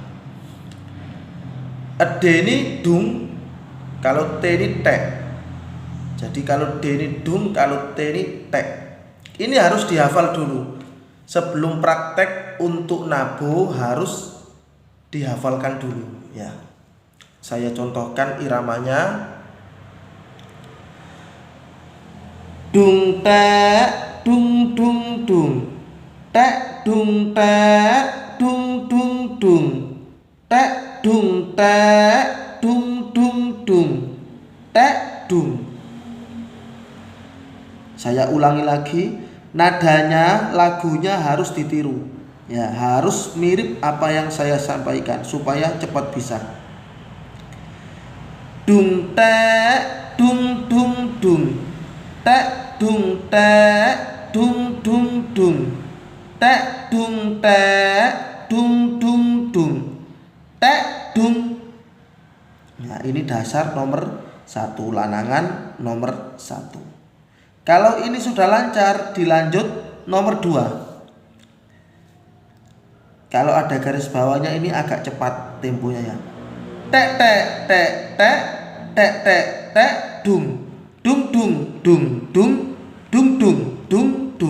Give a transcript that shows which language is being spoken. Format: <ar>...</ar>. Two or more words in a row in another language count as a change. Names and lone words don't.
<id>D ini dung, kalau T ini tek. Jadi kalau D ini dung, kalau T ini tek. Ini harus dihafal dulu. Sebelum praktek untuk nabo harus dihafalkan dulu ya. Saya contohkan iramanya. Dung tek dung dung dung, tek dung tek dung dung dung, tek dung tek dung dung dung, tek dung. Saya ulangi lagi, nadanya, lagunya harus ditiru ya, harus mirip apa yang saya sampaikan supaya cepat bisa. Dung tek dung dung dung, tek dung tek dung dung dung, tek dung tek dung dung dung, tek dung. Nah, ini dasar nomor satu, lanangan nomor satu. Kalau ini sudah lancar, dilanjut nomor dua. Kalau ada garis bawahnya ini agak cepat temponya ya. Tek tek tek tek tek tek tek dung dung dung dung dung dung dung dung dung.</id>